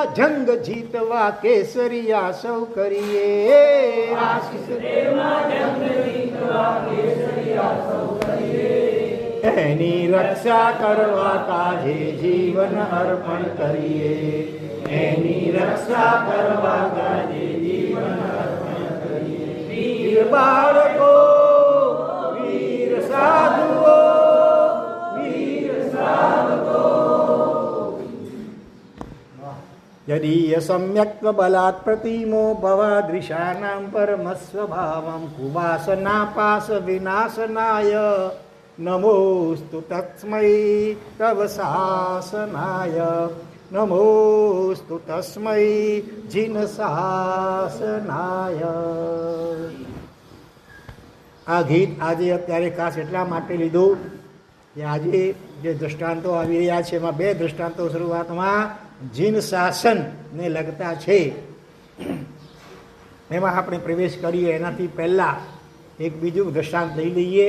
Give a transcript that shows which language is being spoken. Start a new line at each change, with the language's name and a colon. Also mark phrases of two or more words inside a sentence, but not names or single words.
Gujarati: જંગ જીતવા કેસરિયા સૌ કરીએ, આશીષ દેમાં જંગ જીતવા કેસરિયા સૌ કરીએ, એની રક્ષા કરવા કાજે જીવન અર્પણ કરીએ, એની રક્ષા કરવા કાજે જીવન અર્પણ કરીએ, વીર બાળકો, વીર સાધુઓ, વીર શ્રાવકો,
Sanskrit: यदि सम्यक् बलात् प्रतिमो भवादृशानां परमस्वभावं कुवासनापास विनाशनाय नमोस्तु तस्मै तव शासनाय, नमोस्तु तस्मै जिन शासनाय।
Gujarati: આ ગીત આજે અત્યારે ખાસ એટલા માટે લીધું કે આજે જે દૃષ્ટાંતો આવી રહ્યા છે એમાં 2 દૃષ્ટાંતો શરૂઆતમાં જીન શાસનને લગતા છે. એમાં આપણે પ્રવેશ કરીએ એનાથી પહેલાં એક બીજું દૃષ્ટાંત લઈ લઈએ.